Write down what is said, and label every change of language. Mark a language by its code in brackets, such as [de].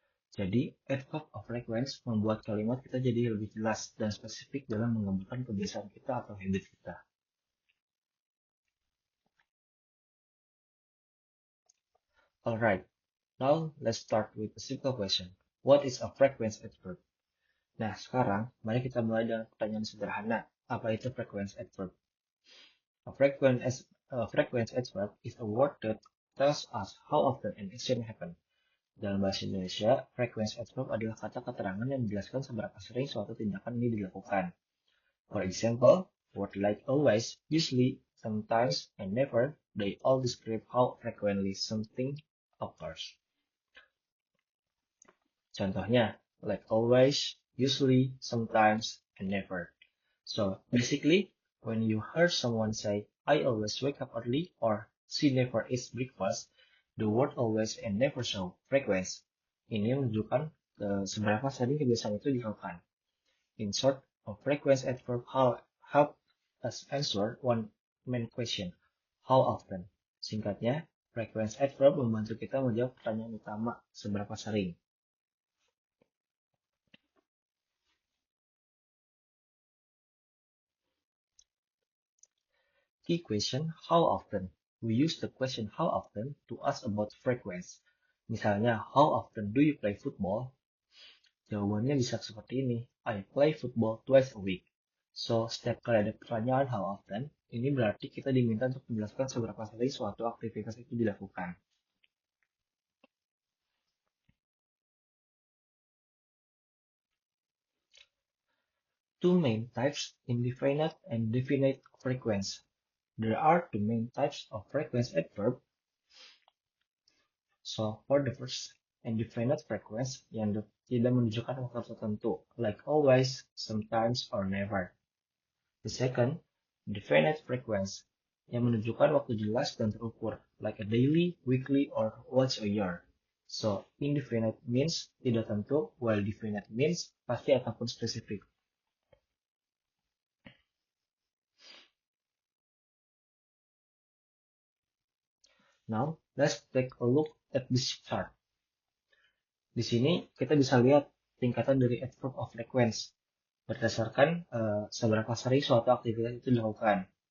[id] Jadi, adverb of frequency membuat kalimat kita jadi lebih jelas dan spesifik dalam menggambarkan kebiasaan kita atau habit kita. [en] Alright, now let's start with a simple question. What is a frequency adverb? [id] Nah, sekarang mari kita mulai dengan pertanyaan sederhana. Apa itu frequency adverb? [en] A frequency adverb is a word that tells us how often an action happens. [id] Dalam bahasa Indonesia, frequency adverb adalah kata keterangan yang menjelaskan seberapa sering suatu tindakan ini dilakukan. [en] For example, words like always, usually, sometimes, and never, they all describe how frequently something occurs. [id] Contohnya, [en] like always, usually, sometimes, and never. So basically, when you heard someone say, I always wake up early or she never eats breakfast, the word always and never show frequency. [id] Ini menunjukkan seberapa sering kebiasaan itu dilakukan. [en] In short, a frequency adverb help us answer one main question, how often. [id] Singkatnya, frequency adverb membantu kita menjawab pertanyaan utama, seberapa sering. [en] Key question, how often? We use the question how often to ask about frequency. [id] Misalnya, [en] how often do you play football? [id] Jawabannya bisa seperti ini, [en] I play football twice a week. [id] So, setiap kali ada pertanyaan [en] how often, [id] ini berarti kita diminta untuk menjelaskan seberapa sering suatu aktivitas itu dilakukan. [en] Two main types, indefinite and definite frequency. There are two main types of frequency adverb. So, for the first, indefinite frequency [id] yang tidak menunjukkan waktu tertentu, [en] like always, sometimes, or never. The second, definite frequency [id] yang menunjukkan waktu jelas dan terukur, [en] like a daily, weekly, or once a year. So, indefinite means [id] tidak tentu, [en] while definite means [id] pasti ataupun spesifik. [en] Now, let's take a look at this chart. [id] Di sini kita bisa lihat tingkatan dari adverb of frequency berdasarkan seberapa sering suatu aktivitas itu dilakukan.